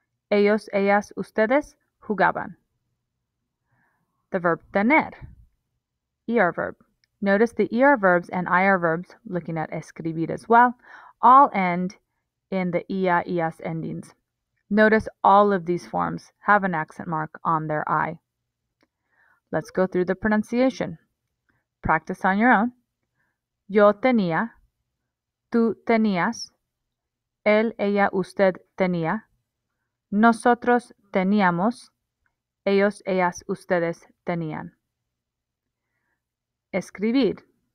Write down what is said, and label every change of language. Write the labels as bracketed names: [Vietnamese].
[Spanish] Ellos, ellas, ustedes jugaban. [English] The verb tener, ER verb. Notice the ER verbs and IR verbs, looking at escribir as well, all end in the ia, ias endings. Notice all of these forms have an accent mark on their I. Let's go through the pronunciation. Practice on your own. [Spanish] Yo tenía, tú tenías, él, ella, usted tenía, nosotros teníamos, ellos, ellas, ustedes tenían. Escribir.